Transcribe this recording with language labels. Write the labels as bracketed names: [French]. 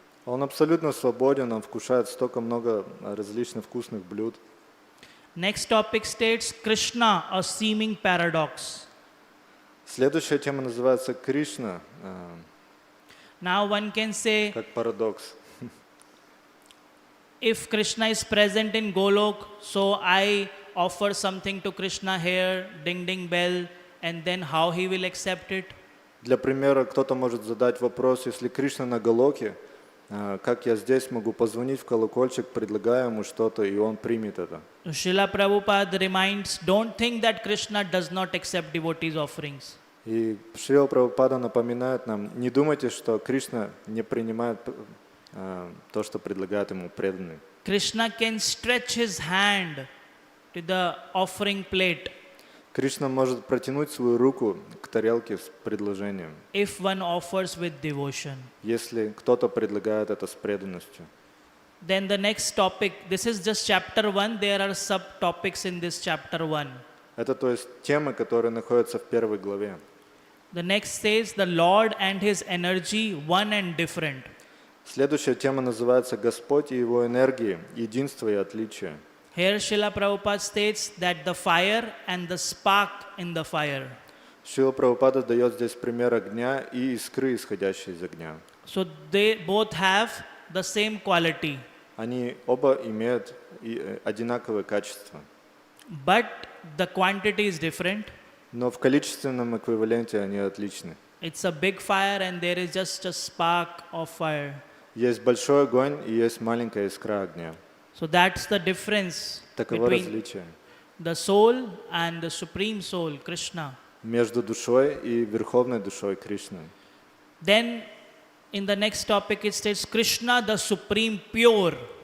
[Russian] Он абсолютно свободен, он вкушает столько много различных вкусных блюд. [English] Next topic states Krishna, a seeming paradox. [Russian] Следующая тема называется Кришна, [English] Now one can say, [Russian] как парадокс. [English] if Krishna is present in Golok, so I offer something to Krishna here, ding ding bell, and then how he will accept it? [Russian] Для примера, кто-то может задать вопрос, если Кришна на Галоке, как я здесь могу позвонить в колокольчик, предлагаю ему что-то, и он примет это. [English] So Srila Prabhupada reminds, don't think that Krishna does not accept devotees' offerings. [Russian] И Шрила Прабхупада напоминает нам, не думайте, что Кришна не принимает то, что предлагает ему преданные. [English] Krishna can stretch his hand to the offering plate [Russian] Кришна может протянуть свою руку к тарелке с предложением, [English] if one offers with devotion. [Russian] если кто-то предлагает это с преданностью. [English] Then the next topic, this is just chapter 1, there are subtopics in this chapter 1. [Russian] Это то есть темы, которые находятся в первой главе. [English] The next says the Lord and his energy, one and different. [Russian] Следующая тема называется «Господь и Его энергии, единство и отличие». [English] Here Srila Prabhupada states that the fire and the spark in the fire. [Russian] Шрила Прабхупада дает здесь пример огня и искры, исходящие из огня. [English] So they both have the same quality. [Russian] Они оба имеют одинаковые качества, [English] But the quantity is different. [Russian] но в количественном эквиваленте они отличны. [English] It's a big fire and there is just a spark of fire. [Russian] Есть большой огонь и есть маленькая искра огня. [English] So that's the difference [Russian] Таково [English] between [Russian] различие [English] the soul and the supreme soul, Krishna. [Russian] между душой и верховной душой Кришны. [English] Then in the next topic it states Krishna, the supreme pure.